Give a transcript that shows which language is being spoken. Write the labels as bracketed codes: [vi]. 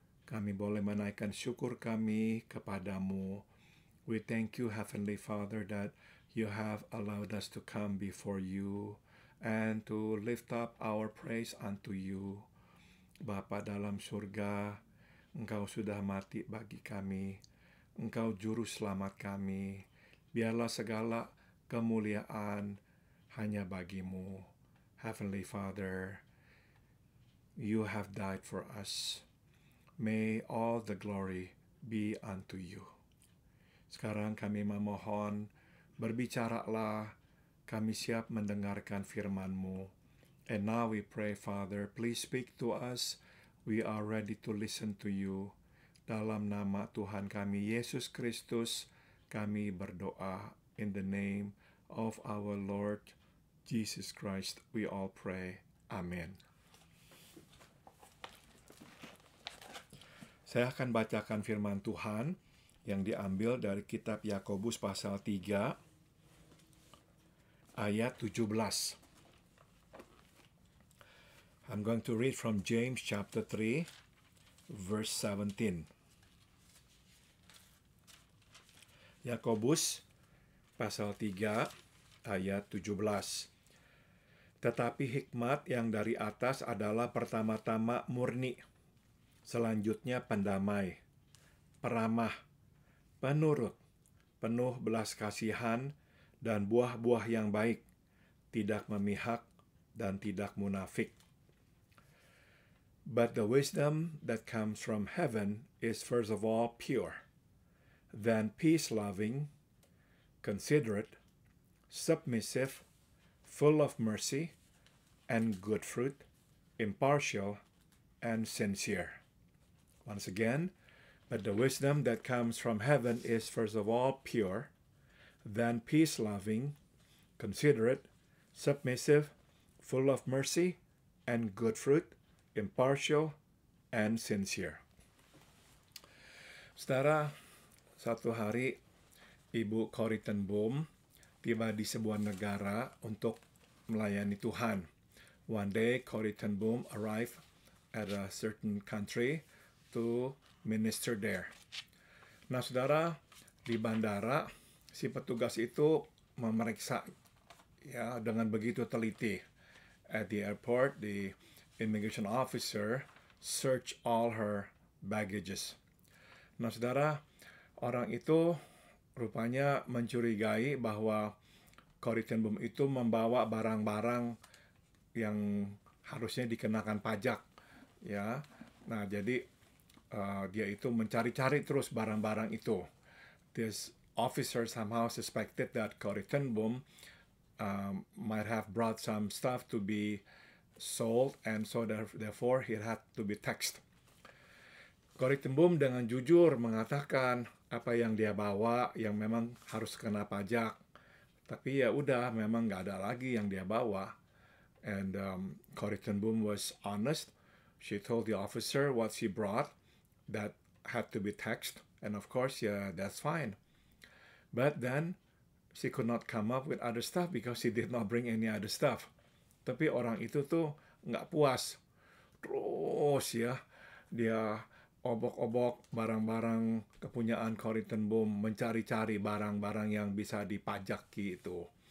[id] Kami boleh menaikkan syukur kami kepadamu. [en] We thank you, Heavenly Father, that you have allowed us to come before you and to lift up our praise unto you. [id] Bapa dalam surga, Engkau sudah mati bagi kami. Engkau juru selamat kami. Biarlah segala kemuliaan hanya bagimu. [en] Heavenly Father, you have died for us. May all the glory be unto you. [id] Sekarang kami memohon, berbicaralah, kami siap mendengarkan firman-Mu. [en] And now we pray, Father, please speak to us. We are ready to listen to you. [id] Dalam nama Tuhan kami, Yesus Kristus, kami berdoa. [en] In the name of our Lord Jesus Christ, we all pray. Amen. [id] Saya akan bacakan firman Tuhan yang diambil dari kitab Yakobus pasal 3 ayat 17. [en] I'm going to read from James chapter 3 verse 17. [id] Yakobus pasal 3 ayat 17. Tetapi hikmat yang dari atas adalah pertama-tama murni, selanjutnya pendamai, peramah, penurut, penuh belas kasihan dan buah-buah yang baik, tidak memihak dan tidak munafik. [en] But the wisdom that comes from heaven is first of all pure, then peace-loving, considerate, submissive, full of mercy and good fruit, impartial and sincere. Once again, but the wisdom that comes from heaven is first of all pure, then peace-loving, considerate, submissive, full of mercy and good fruit, impartial and sincere. [id] Saudara, satu hari Ibu Corrie ten Boom tiba di sebuah negara untuk melayani Tuhan. [en] One day, Corrie ten Boom arrived at a certain country to minister there. [id] Nah, saudara, di bandara, si petugas itu memeriksa ya dengan begitu teliti. [en] At the airport, the immigration officer searched all her baggages. [id] Nah, saudara, orang itu rupanya mencurigai bahwa Corrie ten Boom itu membawa barang-barang yang harusnya dikenakan pajak, ya. Nah, jadi dia itu mencari-cari terus barang-barang itu. [en] This officer somehow suspected that Corrie ten Boom might have brought some stuff to be sold, and so therefore he had to be taxed. [id] Corrie ten Boom dengan jujur mengatakan apa yang dia bawa yang memang harus kena pajak. Tapi ya udah, memang nggak ada lagi yang dia bawa. [en] And Corrie ten Boom was honest. She told the officer what she brought that had to be taxed. And of course, yeah, that's fine. But then she could not come up with other stuff because she did not bring any other stuff. [id] Tapi orang itu tuh nggak puas. Terus ya, dia obok-obok barang-barang kepunyaan Corrie ten Boom, mencari-cari barang-barang yang bisa dipajaki itu.